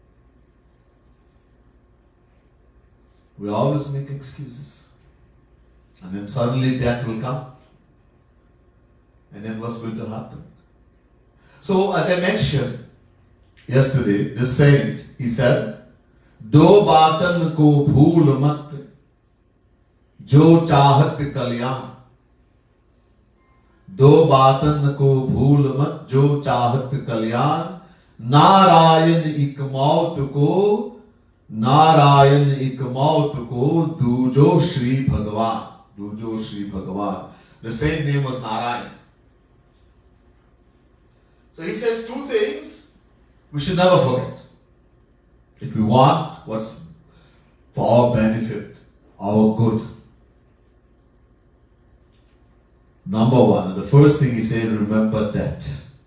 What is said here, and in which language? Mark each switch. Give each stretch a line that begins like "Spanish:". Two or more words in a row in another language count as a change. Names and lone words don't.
English: We always make excuses. And then suddenly death will come. And then what's going to happen? So, as I mentioned yesterday, this saint, he said,
Hindi: दो बातन को भूल मत, जो चाहत कल्याण. दो बातन को भूल मत, जो चाहत कल्याण. नारायण इक मौत को, नारायण इक मौत को, दूजो श्री भगवान. दूजो श्री भगवान.
English: The saint name was Narayan. So he says 2 things we should never forget. If we want what's for our benefit, our good. Number 1, the first thing he said, remember death.